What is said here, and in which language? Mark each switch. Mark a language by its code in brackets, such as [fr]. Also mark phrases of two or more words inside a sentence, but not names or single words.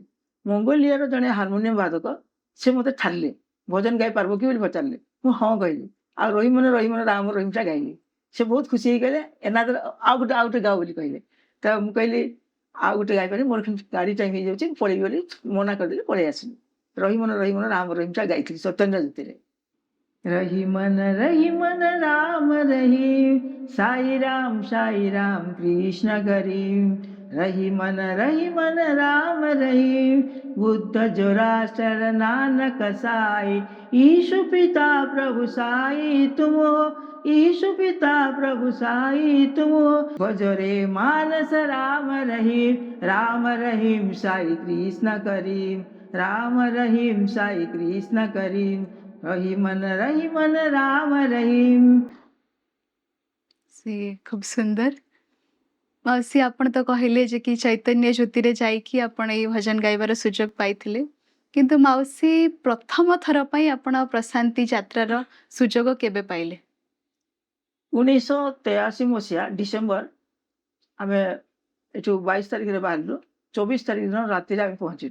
[or] ମଙ୍ଗୋଲିଆର ଜଣେ ହାରମୋନିୟମ ବାଦକ ସେ ମୋତେ ଠାରିଲେ, ଭଜନ ଗାଇ ପାରିବ କି ବୋଲି ପଚାରିଲେ। ମୁଁ ହଁ କହିଲି। ଆଉ ରହିମନ ରାମ ରହିମଟା ଗାଇଲି। ସେ ବହୁତ ଖୁସି ହେଇ କହିଲେ ଏନାଦର ଆଉ ଗୋଟେ ଗାଅ ବୋଲି କହିଲେ। ତ ମୁଁ କହିଲି ଆଉ ଗୋଟେ ଗାଇପାରେ ମୋର ଗାଡ଼ି ଟାଇମ୍ ହେଇଯାଉଛି ପଳେଇବି ବୋଲି ମନା କରିଦେଲି ପଳେଇ ଆସିଲି। ରହି ମନ ରାମ ରହିମଟା ଗାଇଥିଲି ଚୈତନ୍ୟ ଜ୍ୟୋତିରେ। [hi] रही मन राम रहीम साई राम कृष्ण करीम रही मन राम रहीम बुद्ध जोरास्टर नानक साई ईशु पिता प्रभु साई तुम हो ईशु पिता प्रभु साई तुम हो भजरे मानस राम रहीम साई कृष्ण करीम राम रहीम साई कृष्ण करीम रही मन राम रहीम। [or] ସେ ଖୁବ୍ ସୁନ୍ଦର। ମାଉସୀ ଆପଣ ତ କହିଲେ ଯେ କି ଚୈତନ୍ୟ ଜ୍ୟୋତିରେ ଯାଇକି ଆପଣ ଏଇ ଭଜନ ଗାଇବାର ସୁଯୋଗ ପାଇଥିଲେ, କିନ୍ତୁ ମାଉସୀ ପ୍ରଥମ ଥର ପାଇଁ ଆପଣ ପ୍ରଶାନ୍ତି ଯାତ୍ରାର ସୁଯୋଗ କେବେ ପାଇଲେ? 1983 ମସିହା ଡିସେମ୍ବର ଆମେ ଏଠୁ 22 ତାରିଖରେ ବାହାରିଲୁ, 24 ତାରିଖ ଦିନ ରାତିରେ ଆମେ ପହଞ୍ଚିଲୁ।